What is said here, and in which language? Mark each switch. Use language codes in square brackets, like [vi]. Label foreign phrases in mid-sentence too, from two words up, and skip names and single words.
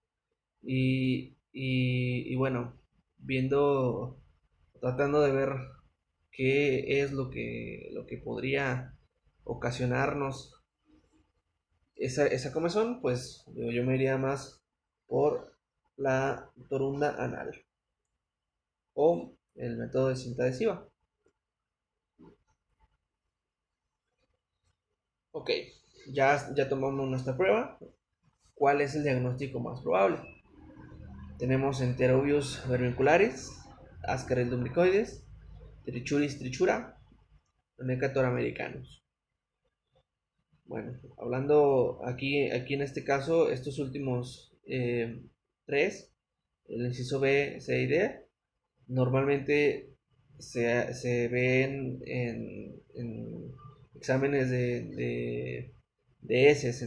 [es] Y bueno, tratando de ver qué es lo que podría ocasionarnos esa comezón, pues yo me iría más por la torunda anal o el método de cinta adhesiva. Ok, ya tomamos nuestra prueba. ¿Cuál es el diagnóstico más probable? Tenemos enterobius vermicularis, Ascaris lumbricoides, Trichuris trichura, Necator americanus. Bueno, hablando aquí en este caso, estos últimos tres, el inciso B, C y D, normalmente se ven en exámenes de heces.